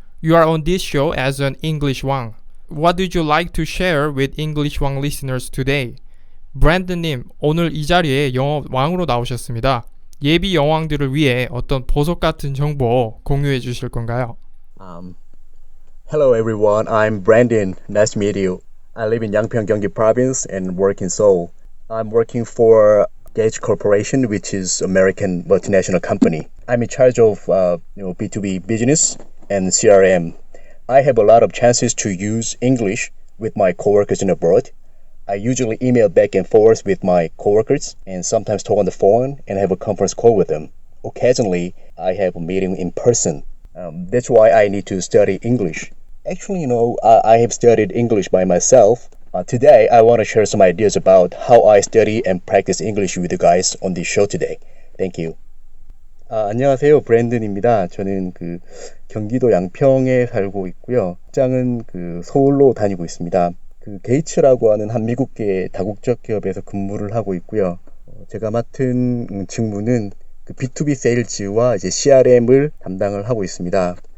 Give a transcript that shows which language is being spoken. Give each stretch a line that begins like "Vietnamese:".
English: You are on this show as an English Wang. What would you like to share with English Wang listeners today?
Korean: 브랜든님, 오늘 이 자리에 영어 왕으로 나오셨습니다. 예비 영왕들을 위해 어떤 보석 같은 정보 공유해 주실 건가요?
English: Hello everyone, I'm Brandon. Nice to meet you. I live in Yangpyeong, Gyeonggi Province and work in Seoul. I'm working for Gage Corporation, which is American multinational company. I'm in charge of B2B business and CRM. I have a lot of chances to use English with my coworkers in abroad. I usually email back and forth with my coworkers and sometimes talk on the phone and have a conference call with them. Occasionally, I have a meeting in person. That's why I need to study English. Actually, I have studied English by myself. Today, I want to share some ideas about how I study and practice English with you guys on this show today. Thank you.
Korean: 안녕하세요. 브랜든입니다. 저는 경기도 양평에 살고 있고요. 직장은 서울로 다니고 있습니다. 게이츠라고 하는 한 미국계 다국적 기업에서 근무를 하고 있고요. 제가 맡은 직무는 B2B 세일즈와 이제 CRM을 담당을 하고 있습니다.